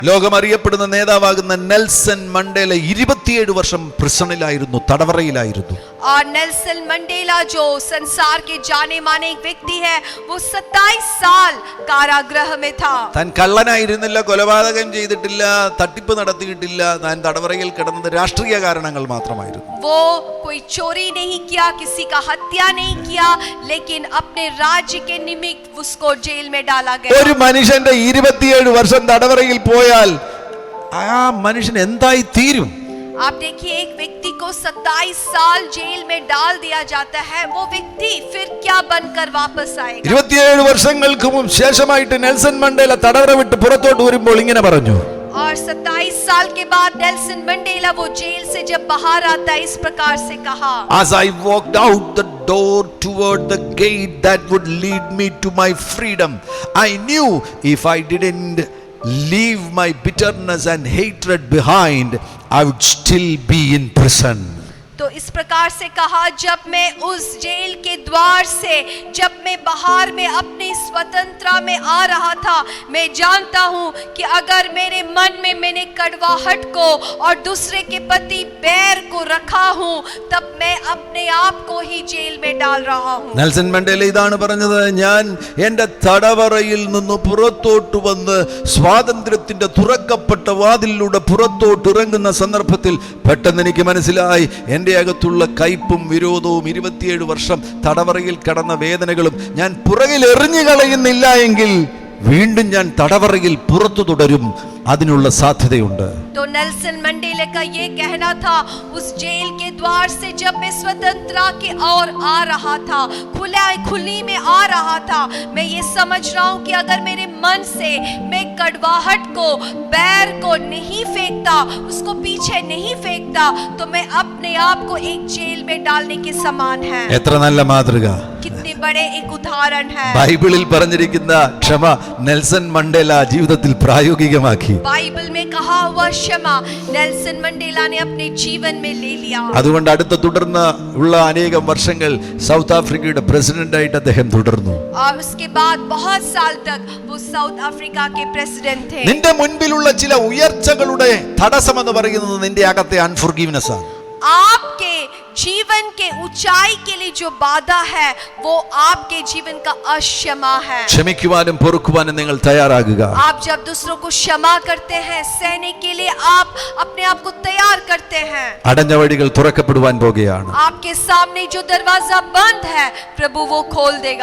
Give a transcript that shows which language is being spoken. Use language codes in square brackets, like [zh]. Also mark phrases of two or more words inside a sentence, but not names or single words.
[ml] ലോകമറിയപ്പെടുന്ന നേതാവാകുന്ന നെൽസൺ മണ്ടേല 27 വർഷം പ്രിസണിലായിരുന്നു, തടവറയിലായിരുന്നു. [hi] और नेल्सन मंडेला जो संसार के जाने माने एक व्यक्ति है, वो 27 साल कारागृह में था. [ml] താൻ കള്ളനായിരുന്നില്ല, കൊലപാതകം ചെയ്തിട്ടില്ല, തട്ടിപ്പ് നടത്തിയിട്ടില്ല. താൻ തടവറയിൽ കിടന്നത് രാഷ്ട്രീയ കാരണങ്ങൾ മാത്രമായിരുന്നു. [hi] वो कोई चोरी नहीं किया, किसी का हत्या नहीं किया, लेकिन अपने राज्य के निमित्त उसको जेल में डाला गया. [ml] ഒരു മനുഷ്യന്റെ 27 വർഷം തടവറയിൽ പോയാൽ ആ മനുഷ്യൻ എന്തായി തീരും? [hi] आप देखिए, एक व्यक्ति को 27 साल जेल में डाल दिया जाता है, वो व्यक्ति फिर क्या बनकर वापस आएगा? [ml] 27 വർഷങ്ങൾക്ക് ശേഷമായിട്ട് നെൽസൺ മണ്ടേല തടവറ വിട്ട് പുറത്തോട്ട് വരുമ്പോൾ ഇങ്ങനെ പറഞ്ഞു. [hi] और 27 साल के बाद नेल्सन मंडेला वो जेल से जब बाहर आता है, इस प्रकार से कहा, [en] As I walked out the door toward the gate that would lead me to my freedom, I knew if I didn't leave my bitterness and hatred behind, I would still be in prison. [hi] तो इस प्रकार से कहा, जब मैं उस जेल के द्वार से जब मैं बाहर में अपनी स्वतंत्रता में आ रहा था, मैं जानता हूं कि अगर मेरे मन में मैंने कड़वाहट को और दूसरे के प्रति बैर को रखा हूं, तब मैं अपने आप को ही जेल में डाल रहा हूं. [ml] നെൽസൺ മണ്ടേല ഇതാണ് പറഞ്ഞത്, ഞാൻ എൻ്റെ തടവറയിൽ നിന്ന് പുറത്തോട്ട് വന്ന് സ്വാതന്ത്ര്യത്തിന്റെ തുറക്കപ്പെട്ട വാതിലിലൂടെ പുറത്തോട്ട് ഇറങ്ങുന്ന സന്ദർഭത്തിൽ പെട്ടെന്ന് എനിക്ക് മനസ്സിലായി, എൻ്റെ അകത്തുള്ള കയ്പും വിരോധവും 27 വർഷം തടവറയിൽ കടന്ന വേദനകളും ഞാൻ പുറകിൽ എറിഞ്ഞു കളയുന്നില്ല എങ്കിൽ വീണ്ടും ഞാൻ തടവറയിൽ പുറത്തു തുടരും, അതിനുള്ള സാധ്യതയുണ്ട്. [hi] तो नेल्सन मंडेला का ये कहना था, उस जेल के द्वार से जब मैं स्वतंत्रता की ओर आ रहा था, खुली में आ रहा था, मैं ये समझ रहा हूँ कि अगर मेरे मन से मैं कड़वाहट को, बैर को नहीं फेंकता, उसको पीछे नहीं फेंकता, तो मैं अपने आप को एक जेल में डालने के समान है. [ml] എത്ര നല്ല മാതൃക! [hi] कितने बड़े एक उदाहरण है. [ml] ബൈബിളിൽ പറഞ്ഞിരിക്കുന്ന ക്ഷമ നെൽസൺ മണ്ടേല ജീവിതത്തിൽ പ്രായോഗികമാക്കി. [hi] बाइबल में कहा हुआ क्षमा नेल्सन मंडेला ने अपने जीवन में ले लिया. [ml] അതുകൊണ്ട് അടുത്ത തുടർന്ന് ഉള്ള അനേകം വർഷങ്ങൾ സൗത്ത് ആഫ്രിക്കയുടെ പ്രസിഡന്റായിട്ട് അദ്ദേഹം തുടർന്നു. [hi] और उसके बाद बहुत साल तक वो साउथ अफ्रीका के प्रेसिडेंट थे. [ml] നിന്റെ മുൻപിലുള്ള ചില ഉയർച്ചകളുടെ തടസ്സം എന്ന് പറയുന്നത് നിന്റെ അകത്തെ അൺഫോർഗീവ്നെസ് ആണ്. [hi] आपके जीवन के ऊंचाई के लिए जो बाधा है, वो आपके जीवन का अक्षमा है. [ml] ക്ഷമിക്കുവാനും പൊറുക്കുവാനും നിങ്ങൾ തയ്യാറാകുക. [hi] आप जब दूसरों को क्षमा करते हैं, सहने के लिए आप अपने आप को तैयार करते हैं. [ml] അടഞ്ഞ വഴികൾ തുറക്കപ്പെടുവാൻ പോകുകയാണ്. [hi] आपके सामने जो दरवाजा बंद है, प्रभु वो खोल देगा.